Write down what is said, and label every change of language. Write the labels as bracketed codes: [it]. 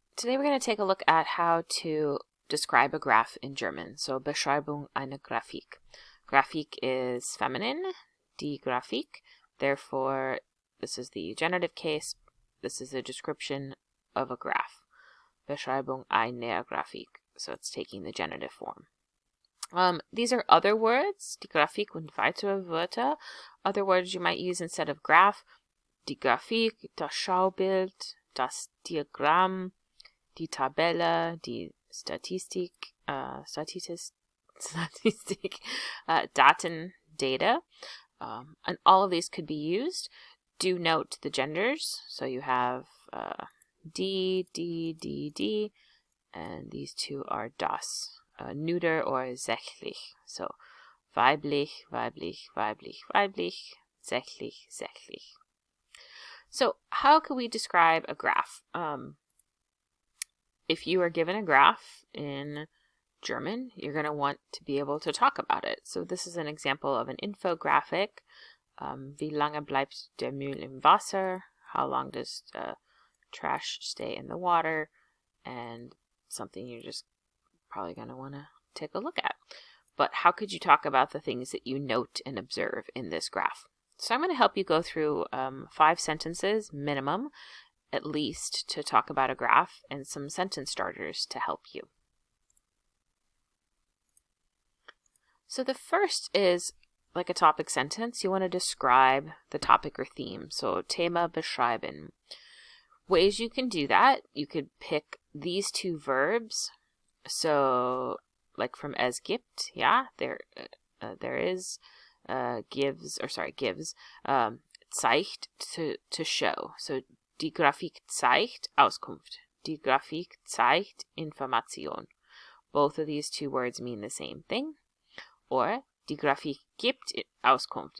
[en] Today we're going to take a look at how to describe a graph in German. [de] So Beschreibung einer Grafik. [en] Grafik is feminine, die Grafik. Therefore, this is the genitive case. This is a description of a graph. [de] Beschreibung einer Grafik. [en] So it's taking the genitive form. These are other words, [de] die Grafik und weitere Wörter. [en] Other words you might use instead of graph. [de] Die Grafik, das Schaubild, das Diagramm, die Tabelle, die Statistik, Daten, data, [en] and all of these could be used. Do note the genders. So you have D, and these two are das, neuter or sächlich. [de] So weiblich, weiblich, weiblich, weiblich, sächlich, sächlich. [en] So how could we describe a graph? If you are given a graph in German, you're going to want to be able to talk about it. So this is an example of an infographic. [de] Wie lange bleibt der Müll im Wasser? [en] How long does trash stay in the water? And something you're just probably going to want to take a look at. But how could you talk about the things that you note and observe in this graph? So I'm going to help you go through 5 sentences minimum, at least, to talk about a graph, and some sentence starters to help you. So the first is like a topic sentence. You want to describe the topic or theme. So [de] Thema beschreiben. [en] Ways you can do that, you could pick these 2 verbs. So like from es gibt, yeah, there is, gives, zeigt, to show. [de] So die Grafik zeigt Auskunft. Die Grafik zeigt Information. [en] Both of these 2 words mean the same thing. [de] Or die Grafik gibt Auskunft.